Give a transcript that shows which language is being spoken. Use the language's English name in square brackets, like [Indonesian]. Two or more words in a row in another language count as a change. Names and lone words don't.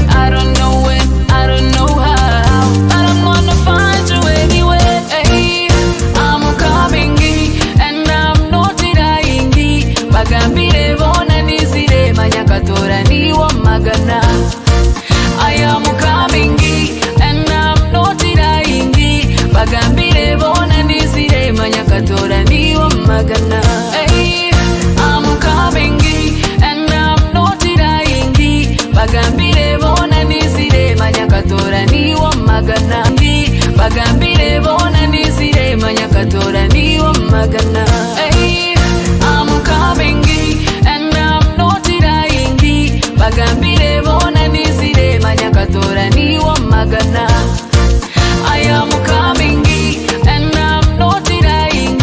[English] I don't know when, I don't know how, but I'm gonna find you anyway. Hey, I'm coming and I'm not denying. [Nyankole] Bagambire bona nizire manyakatora niwo magana. [English] I am coming and I'm not denying. [Nyankole] Bagambire bona nizire manyakatora niwo magana. [English] Hey, I'm coming and I'm not denying. [Nyankole] Bagambire bona nizire manyakatora niwo magana. Bagambire bona nizire manyakatora niwo magana. [English] Hey, I'm coming and I'm not denying. [Nyankole] Bagambire bona nizire manyakatora niwo magana. [English] I am coming and I'm not denying.